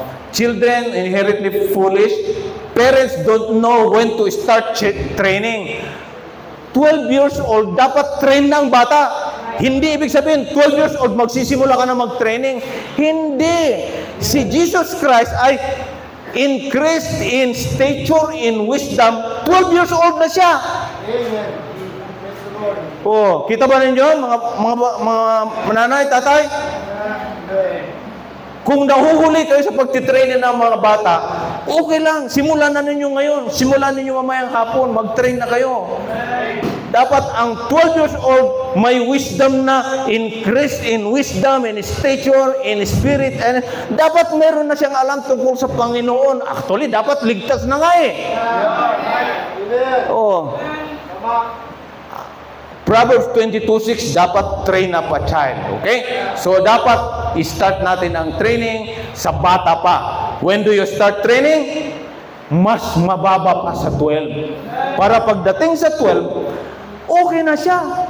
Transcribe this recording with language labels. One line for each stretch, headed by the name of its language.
English: Children inherently foolish. Parents don't know when to start training.
Filipino: 12 years old, dapat train ng bata. Hindi ibig sabihin, 12 years old, magsisimula ka na mag-training. Hindi.
English: Si Jesus Christ ay increased in stature, in wisdom.
Filipino: 12 years old na siya.
English: Amen. Praise the Lord.
Filipino: Oh, kita ba ninyo, mga nanay, tatay? Kung nahuhuli kayo sa pagtitrain ng mga bata, okay lang, simulan na ninyo ngayon. Simulan ninyo mamayang hapon, mag-train na kayo. Dapat ang 12 years old may wisdom na,
English: increase in wisdom, in stature, in spirit,
Filipino: and dapat meron na siyang alam tungkol sa Panginoon. Actually, dapat ligtas na nga eh. Oh.
English: Proverbs 22:6,
Filipino: dapat
English: train up a child. Okay?
Filipino: So, dapat i-start natin ang training sa bata pa.
English: When do you start training?
Filipino: Mas mababa pa sa 12. Para pagdating sa 12, okay na siya.